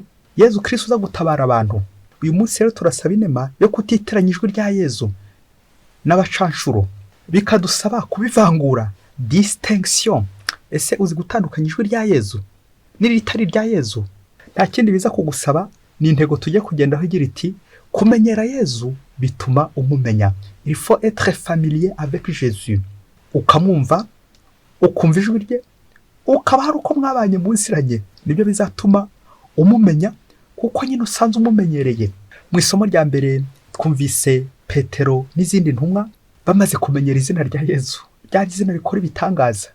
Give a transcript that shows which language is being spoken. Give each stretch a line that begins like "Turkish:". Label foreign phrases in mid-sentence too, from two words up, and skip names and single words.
Kinyarwanda: Yezu Kristu uza gutabara abantu. Uyu munsi rero turasaba inema yo kutitiranya ijwi rya Yezu n'abacanshuro, bikadusaba kubivangura, distinction. Ese uzi gutandukanya ijwi rya Yezu n'iritari rya Yezu? Nta kindi biza kugusaba, ni intego tujye kugendaho igira iti kumenyera Yezu bituma umumenya.
French: Il faut être familier avec Jésus.
Kinyarwanda: Ukamwumva, ukumva ijwi rye, ukaba hari uko mwabanye mu nsiranye, nibyo bizatuma umumenya, kuko nyine usanze umumenyereye. Mu isomo rya mbere twumvise Petero n'izindi ntumwa bamaze kumenyera izina rya Yezu, ryari izina rikora ibitangaza.